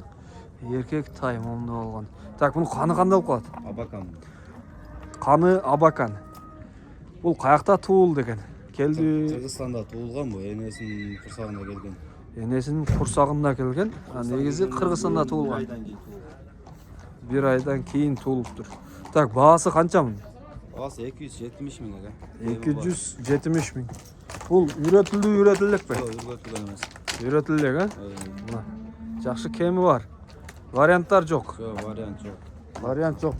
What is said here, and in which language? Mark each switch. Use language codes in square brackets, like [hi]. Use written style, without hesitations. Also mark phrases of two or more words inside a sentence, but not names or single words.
[ky] Еркек тай момунда болгон. Так, мунун каны кандай болуп калат? Абакан. Каны Абакан. Бул каякта туулду экен? Келди. Кыргызстанда туулган бу, энесинин курсагында келген. Энесинин курсагында келген. Негизи Кыргызстанда туулган. Бир айдан кийин tуулуптур. Так, баасы канча мунун? Баасы 270 миң экен. 270 миң. Бул үйрөтүлдү элекпи? Жок, үргөтүлгөн эмес. Үйрөтүлдү экен? Мына. Жакшы кеми бар. Варианттар жок. Жок, вариант жок. Вариант жок.